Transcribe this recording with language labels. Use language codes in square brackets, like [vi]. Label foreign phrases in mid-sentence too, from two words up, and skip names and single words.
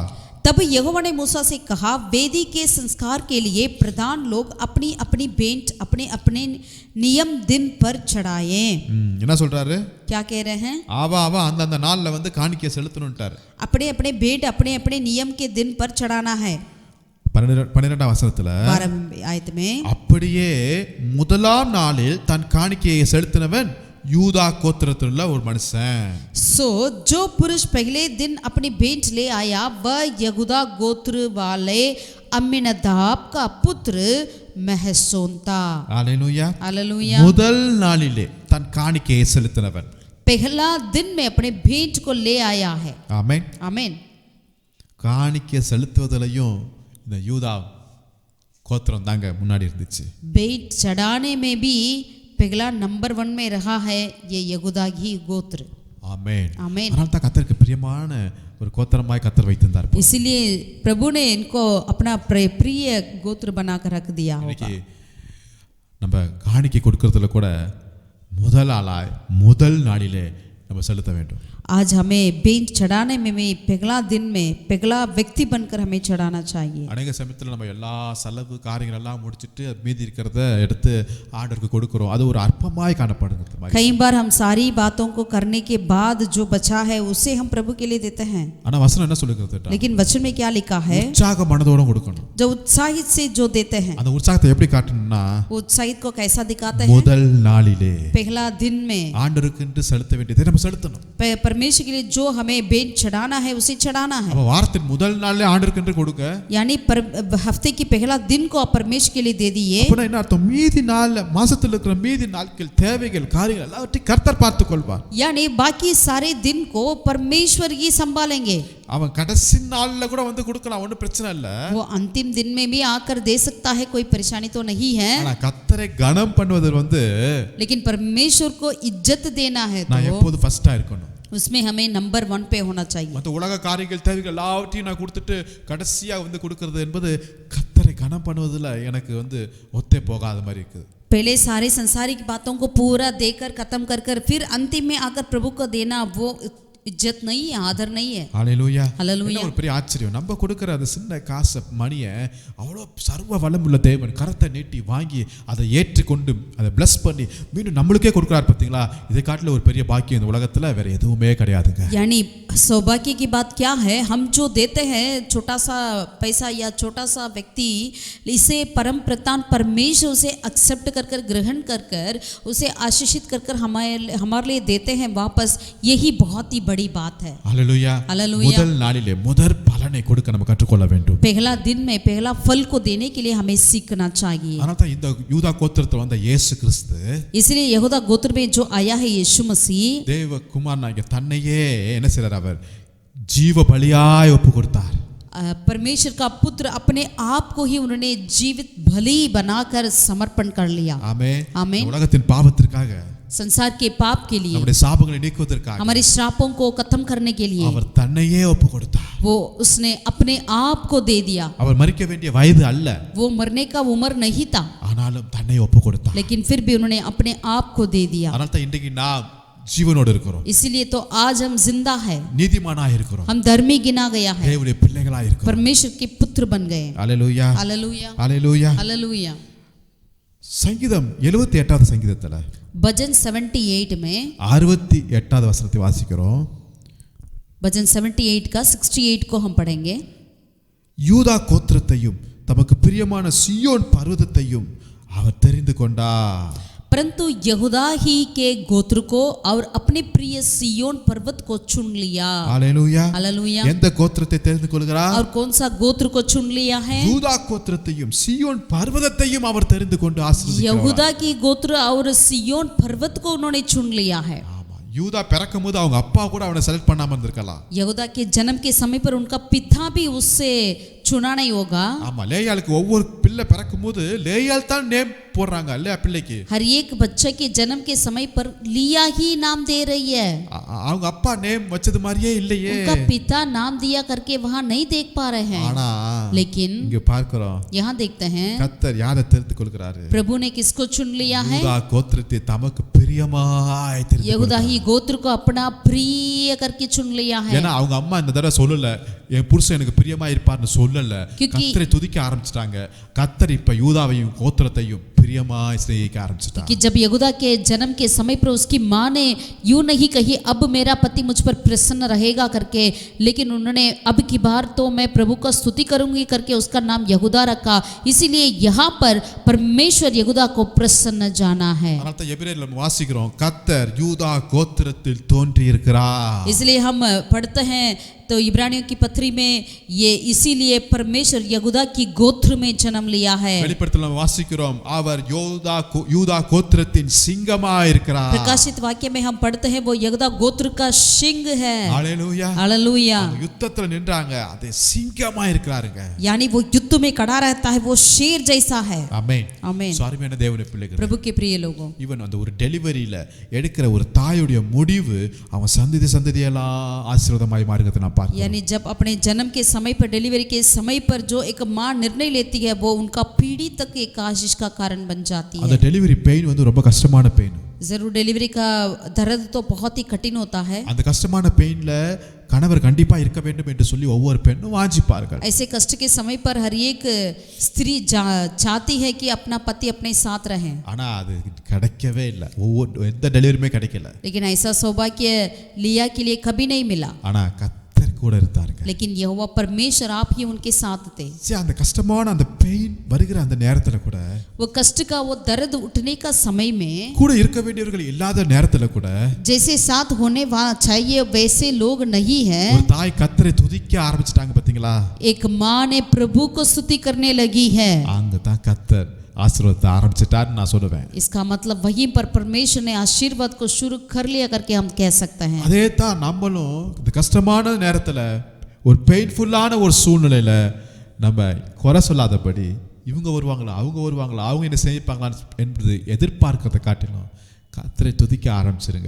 [hi] तब यहोवा ने मूसा से कहा, वेदी के संस्कार के लिए प्रधान लोग अपनी अपनी भेंट अपने अपने नियम दिन पर चढ़ाएं. [ta] என்ன சொல்றாரு? [hi] क्या कह रहे हैं? [ta] அவ அந்த நாள்ல வந்து காணிக்கை செலுத்தணும்ட்டார். [hi] अपने अपने भेंट अपने अपने नियम के दिन पर चढ़ाना है. [ta] 12ஆம் வசனத்துல [hi] 12 आयत में [ta] அப்படியே முதலாம் நாளில் தன் காணிக்கையை செலுத்தினவன் யூதா கோத்திரத்திலுள்ள ஒரு மனுஷன். [hi] सो जो पुरुष पहले दिन अपनी भेंट ले आया वह यहूदा गोत्र वाले अम्मीनदाब का पुत्र महसोन था. [ta] ஹalleluya. [hi] हालेलुया. [ta] முதல் நாளிலே தன் காணிக்கையை செலுத்தினவன் [hi] पहला दिन में अपने भेंट को ले आया है. [ta] ஆமென். [hi] आमीन. [ta] காணிக்கை செலுத்துவதிலையும் இந்த யூதா கோத்திரம் தாங்க முன்னாடி இருந்துச்சு. [hi] भेंट चढ़ाने में भी पहला नंबर 1 में रहा है ये यहूदा ही गोत्र. [ta] ஆமென். [hi] आमीन. [ta] அதனால தான் கர்த்தருக்கு பிரியமான ஒரு கோத்திரமாய் கர்த்தர் வைத்திருந்தார். [hi] इसलिए प्रभु ने इनको अपना प्रिय गोत्र बनाकर रख दिया होगा. [ta] இன்னைக்கு நம்ம காணிக்கை கொடுக்கறதுல கூட முதல் ஆளாய் முதல் நாளிலே நம்ம செலுத்த வேண்டும். [hi] आज हमें भेंट चढ़ाने में भी पहला दिन में पहला व्यक्ति बनकर हमें चढ़ाना चाहिए. [ta] அநேக சமயத்தில் நம்ம எல்லா செலவு காரியங்கள் எல்லாம் முடிச்சிட்டு மீதி இருக்கிறத எடுத்து ஆண்டவருக்கு கொடுக்கிறோம். அது ஒரு அற்பமாய் காணப்படுகிறது. [hi] कई बार हम सारी बातों को करने के बाद जो बचा है उसे हम प्रभु के लिए देते हैं. [ta] ஆனா வசனம் என்ன சொல்லுகிறது? [hi] लेकिन वचन में क्या लिखा है? [ta] உற்சாக மனதோட கொடுக்கணும். [hi] जो उत्साहित से जो देते हैं, [ta] அந்த உற்சாகத்தை எப்படி காட்டணும்னா [hi] उत्साहित को कैसा दिखाते हैं? [ta] முதல் நாளிலே [hi] पहला दिन में [ta] ஆண்டவருக்கு என்று செலுத்த வேண்டியதை நம்ம செலுத்தணும். [hi] परमेश्वर के लिए जो हमें भेंट चढ़ाना है उसे चढ़ाना है. [ta] அப்ப வாரத்தின் முதல் நாளிலே ஆண்டவருக்கு என்று கொடுக்க, [hi] यानी हफ्ते की पहला दिन को आप परमेश्वर के लिए दे दिए. [ta] அப்ப என்ன அர்த்தம்? மீதி நாள்ல மாசத்துல இருக்கிற மீதி நாட்கள் தேவைகள் காரியங்கள் எல்லாவற்றையும் கர்த்தர் பார்த்துக் கொள்வார். [hi] यानी बाकी सारे दिन को परमेश्वर ही संभालेंगे. [ta] அவன் கடைசி நாள்ல கூட வந்து கொடுக்கலாம், ஒன்றும் பிரச்சனை இல்ல. [hi] वो अंतिम दिन में भी आकर दे सकता है, कोई परेशानी तो नहीं है. [ta] ஆனா கர்த்தரை கனம் பண்ணுவது வந்து [hi] लेकिन परमेश्वर को इज्जत देना है [ta] நான் [hi] तो [ta] எப்போது ஃபர்ஸ்டா இருக்கணும். [hi] उसमें हमें नंबर 1 पे होना चाहिए. [ta] மற்ற உலக காரியங்கள் தேவைகள் எல்லாவற்றையும் நான் கொடுத்துட்டு கடைசியா வந்து கொடுக்கிறது என்பது கர்த்தரை கனம் பண்ணுவதில் எனக்கு வந்து ஒத்தே போகாத மாதிரி இருக்குது. [hi] पहले सारे संसारिक बातों को पूरा देकर खत्म कर फिर अंतिम में आकर प्रभु को देना वो इज्जत नहीं है, आदर नहीं है। [ta] ஹalleluya. [hi] Hallelujah. [ta] ஒரு பெரிய ஆச்சரியம். நம்ம கொடுக்கிற அந்த சின்ன காசு மணியை அவ்வளோ சர்வ வல்லமுள்ள தேவன் கரத்தை நீட்டி வாங்கி அதை ஏற்றுக்கொண்டு அதை பிளஸ் பண்ணி மீண்டும் நம்மளுக்கே கொடுக்குறாரு பார்த்தீங்களா? இதை காட்டில ஒரு பெரிய பாக்கியம் இந்த உலகத்தில் வேற எதுவுமே கிடையாதுங்க. [hi] यानी सौभाग्य की बात क्या है? हम जो देते हैं छोटा सा पैसा या छोटा सा व्यक्ति, इसे परम प्रधान परमेश्वर उसे एक्सेप्ट कर कर ग्रहण कर कर उसे आशीषित कर कर हमारे लिए देते हैं वापस, यही बहुत ही बड़ी बात है। [ta] ஹalleluya. [hi] Hallelujah. [ta] முதல் நாளிலே முதல் பலனை கொடுக்க நம்ம கற்றுக்கொள்ள வேண்டும். [hi] पहला दिन में पहला फल को देने के लिए हमें सीखना चाहिए। [ta] அதனால தான் இந்த யூதா கோத்திரத்துல வந்த இயேசு கிறிஸ்து [hi] इसलिए यहूदा गोत्र में जो आया है यीशु मसीह, [ta] தேவ குமாரனாகிய தன்னையே என்ன செய்றார்? அவர் ஜீவ பலியாய் ஒப்பு கொடுத்தார். [hi] परमेश्वर का पुत्र अपने आप को ही उन्होंने जीवित बलि बनाकर समर्पण कर लिया। [ta] ஆமென். ஆமென். உலகத்தின் பாவத்திற்காக, [hi] संसार के पाप के लिए, [ta] நம்முடைய சாபங்களை நீக்குவதற்காக [hi] हमारे श्रापों को खत्म करने के लिए [ta] அவர் தன்னையே ஒப்பு கொடுத்தார். [hi] वो उसने अपने आप को दे दिया। [ta] அவர் மரிக்க வேண்டிய வயது அல்ல, [hi] वो मरने का उम्र नहीं था, [ta] ஆனாலும் தன்னை ஒப்பு கொடுத்தார். [hi] लेकिन फिर भी उन्होंने अपने आप को दे दिया। [ta] அதனால தான் இன்றைக்கு நாம் ஜீவனோடு இருக்கிறோம், [hi] इसीलिए तो आज हम जिंदा है, [ta] நீதிமானாய் இருக்கிறோம், [hi] हम धर्मी गिना गया है, [ta] தேவனுடைய பிள்ளைகளாய் இருக்கிறோம். [hi] परमेश्वर के पुत्र बन गए। [ta] ஹalleluya. [hi] हालेलुया, [ta] ஹalleluya. [hi] हालेलुया। [ta] சங்கீதம் 78வது சங்கீதத்துல [hi] भजन 78 में [ta] 68வது வசனத்தை வாசிக்கிறோம். [hi] भजन 78 का 68 को हम पढ़ेंगे। [ta] யூதா கோத்திரத்தையும் தமக்கு பிரியமான சியோன் பர்வதத்தையும் அவர் தெரிந்து கொண்டார். [hi] परंतु यहूदा ही के गोत्र को और अपने प्रिय सियोन पर्वत को चुन लिया। [ta] ஹalleluya. [hi] हालेलुया। [ta] எந்த கோத்திரத்தை தெரிந்து கொள்கிறார்? [hi] और कौन सा गोत्र को चुन लिया है? [ta] யூதா கோத்திரத்தையும் சியோன் பர்வதத்தையும் அவர் தெரிந்து கொண்டு ஆசீர்வதிக்கிறார். [hi] यहूदा की गोत्र और सियोन पर्वत को उन्होंने चुन लिया है। [ta] ஆமா, யூதா பிறக்கும்போது அவங்க அப்பா கூட அவனை செலக்ட் பண்ணாம இருந்திருக்கலாம். [hi] यहूदा के जन्म के समय पर उनका पिता भी उससे चुना नहीं होगा। [ta] ஆமா, லேயாளுக்கு ஒவ்வொரு பிள்ளை பிறக்கும்போது லேயாள் தான் நேம் போடுறாங்க இல்லையா பிள்ளைக்கு? [hi] हर एक बच्चे के जन्म के समय पर लिया ही नाम दे रही है। [ta] அவங்க அப்பா நேம் வச்சது மாதிரியே இல்லையே. [hi] उनका पिता नाम दिया करके वहाँ नहीं देख पा रहे हैं। [ta] ஆனா [hi] लेकिन [ta] இங்க பார்க்கிறோம், [hi] यहाँ देखते हैं [ta] கர்த்தர் யாரை தெரிந்து கொள்கிறாரு? [hi] प्रभु ने किसको चुन लिया है? [ta] யூதா கோத்திரத்தை தமக்கு பிரியமாய் தெரிந்து [hi] यहूदा ही गोत्र को अपना प्रिय करके चुन लिया है। [ta] ஏன்னா அவங்க அம்மா இந்த தடவை சொல்லல என் புருஷன் எனக்கு பிரியமா இருப்பார்னு சொல்லல, கர்த்தரை துதிக்க ஆரம்பிச்சிட்டாங்க. கர்த்தர் இப்ப யூதாவையும் கோத்திரத்தையும் பிரியமாய் ஸ்நேகிக்க ஆரம்பிச்சிட்டாங்க. [hi] कि जब यहूदा के जन्म के समय पर उसकी माँ ने यूं नहीं कही अब मेरा पति मुझ पर प्रसन्न रहेगा करके, लेकिन उन्होंने अब की बार तो मैं प्रभु का स्तुति करूंगी करके उसका नाम यहूदा रखा। इसीलिए यहाँ पर परमेश्वर यहूदा को प्रसन्न जाना है। [ta] அதனால தான் எபிரேயர்ல நம்ம வாசிக்கிறோம், கர்த்தர் யூதா கோத்திரத்தில் தோன்றி இருக்கிறார். [hi] इसलिए हम पढ़ते हैं तो इब्रानियों की पत्री में ये इसीलिए परमेश्वर यहूदा की गोत्र में जन्म लिया है। [ta] வெளிப்படுத்தல நம்ம வாசிக்கிறோம், அவர் யூதா கோத்திரத்தின் சிங்கமாய் இருக்கிறார். [hi] प्रकाशित वाक्य में हम पढ़ते हैं वो यहूदा गोत्र का सिंह है। [ta] ஹalleluya. [hi] हालेलुया। [ta] யுத்தத்துல நின்றாங்க, அதே சிங்கமாய் இருக்கிறாருங்க. [hi] यानी वो युद्ध में खड़ा रहता है, वो शेर जैसा है। [ta] ஆமென். [hi] आमीन। [ta] சாரியான தேவனுடைய பிள்ளைகள், [hi] प्रभु के प्रिय लोगों, [ta] ஈவன் அந்த ஒரு டெலிவரியில எடுக்கிற ஒரு தாயுடைய முடிவு அவன் சந்ததியெல்லாம் ஆசீர்வாதமாய் மாறுகிறதை நான் பார்க்கிறேன். [hi] यानी जब अपने जन्म के समय पर डिलीवरी के समय पर जो एक माँ निर्णय लेती है वो उनका पीढ़ी तक एक आशीष का कारण बन जाती है। [ta] அந்த [en] delivery pain [ta] வந்து ரொம்ப கஷ்டமான பெயின். [hi] जरूर डिलीवरी का दर्द तो बहुत ही कठिन होता है। [ta] அந்த கஷ்டமான பெயின்ல கணவர் கண்டிப்பா இருக்க வேண்டும் என்று சொல்லி ஒவ்வொரு பெண்ணும் வாஞ்சிப்பார்கள். [hi] ऐसे कष्ट के समय पर हर एक स्त्री चाहती है कि अपना पति अपने साथ रहे, [ta] ஆனா அது கிடைக்கவே இல்லை. ஒவ்வொரு எந்த டெலிவரியுமே கிடைக்கல. [hi] लेकिन ऐसा सौभाग्य लिया के लिए कभी नहीं मिला। [ta] ஆனா கர்த்தர் கூட இருந்தாருங்க. [hi] लेकिन यहोवा परमेश्वर आप ही उनके साथ थे। [ta] அந்த கஷ்டமான அந்த பெயின் வருகிற அந்த நேரத்துல கூட, [hi] वो कष्ट का वो दर्द उठने का समय में [ta] கூட இருக்க வேண்டியவர்கள் இல்லாத நேரத்துல கூட, [hi] जैसे साथ होने वाला चाहिए वैसे लोग नहीं है। [ta] ஒரு தாய் கர்த்தரை துதிக்க ஆரம்பிச்சிட்டாங்க பாத்தீங்களா? [hi] एक माँ ने प्रभु को स्तुति करने लगी है। [ta] அங்க தான் கர்த்தர் ஆசீர்வாதத்தை ஆரம்பிச்சிட்டார் நான் சொல்லுவேன். [hi] इसका मतलब वहीं पर परमेश्वर ने आशीर्वाद को शुरू कर लिया करके हम कह सकते हैं। [ta] அதே தான் நம்மளும் இந்த கஷ்டமான நேரத்துல ஒரு பெயின்ஃபுல்லான ஒரு சூழ்நிலையில நம்ம குறை சொல்லாதபடி இவங்க வருவாங்களா அவங்க என்ன செய்வாங்களான்னு என்பது எதிர்பார்க்கிறத காட்டிலும் கர்த்தரை துதிக்க ஆரம்பிச்சிருங்க.